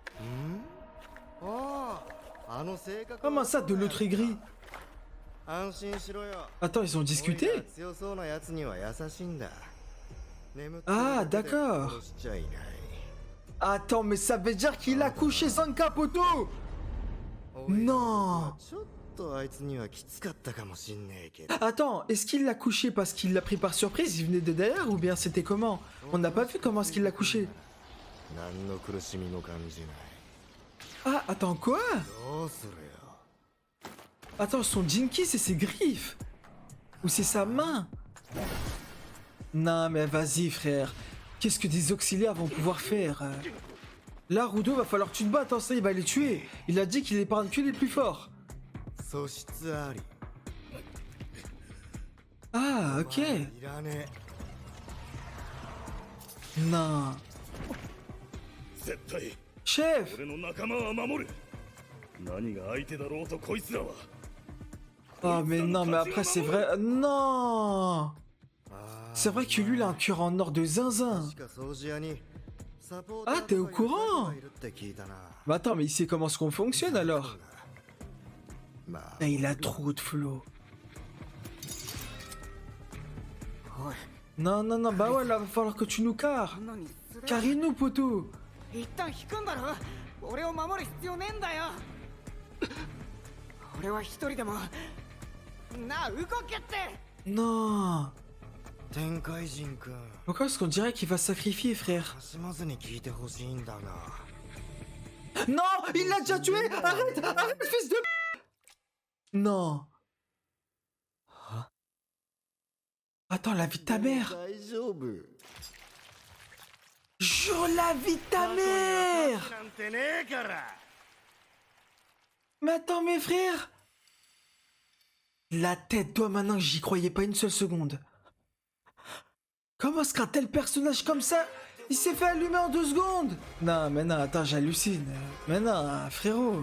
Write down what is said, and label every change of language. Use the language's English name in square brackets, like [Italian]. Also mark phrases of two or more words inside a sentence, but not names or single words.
[French] Comment ça, de l'autre aigri? Attends, ils ont discuté? Ah, d'accord. Attends, mais ça veut dire qu'il a couché Zanka, poto? Non. [Japanese] とあいつにはきつかったかもしんねえけど。 [French] Attends, est-ce qu'il l'a couché parce qu'il l'a pris par surprise, il venait de derrière, ou bien c'était comment? On n'a pas vu comment est-ce qu'il l'a couché. [Japanese] 何の苦しみも感じない。 [French] Ah, attends, quoi? [Japanese] どうするよ。 [French] Attends, son Jinky, c'est ses griffes. Ou c'est sa main? Non, mais vas-y, frère. Qu'est-ce que des auxiliaires vont pouvoir faire? Là, Rudo, va falloir que tu te battes, hein, ça, il va les tuer. Il a dit qu'il épargne que les plus forts. [Japanese] 素質あり。 [French] Ah, ok. [Japanese] いらね [French] Non. [Japanese] 絶対 [French] Chef! [Japanese] 俺の仲間は守る。何が相手だろうとこいつらは。 [French] Oh, mais non, mais après, c'est vrai. Non! え。あ C'est vrai que lui, il a un cœur en or de zinzin. [Japanese] 確か掃除屋にサポー [French] Ah, t'es au courant? [Japanese] いるって聞いたな。 [French] Mais attends, mais il sait comment est-ce qu'on fonctionne alors? [Japanese] まあ [French] Ah, il a trop de flow. [Japanese] おい [French] Non, non, non, bah ouais, là, va falloir que tu nous carres. [Japanese] 何すれ [French] Carrez-nous, poteau. [Japanese] 一旦引くんだろ。俺を守る必要ねえんだよ。俺は一人でもなあ動けって。 [French] Non. [Japanese] 天界人くん [French] Pourquoi est-ce qu'on dirait qu'il va se sacrifier, frère? [Japanese] かしまずに聞いてほしいんだが。 [French] Non! Il l'a déjà tué! Arrête! Arrête, fils de... Non. Attends, la vie de ta mère! [Japanese] 大丈夫。 [French] Jure la vie de ta mère! [Japanese] なんてねえから。 [French] Mais attends, mes frères! La tête d'homme, maintenant, j'y croyais pas une seule seconde. Comment est-ce qu'un tel personnage comme ça, il s'est fait allumer en 2 secondes? Non, mais non, attends, j'hallucine. Mais non, frérot.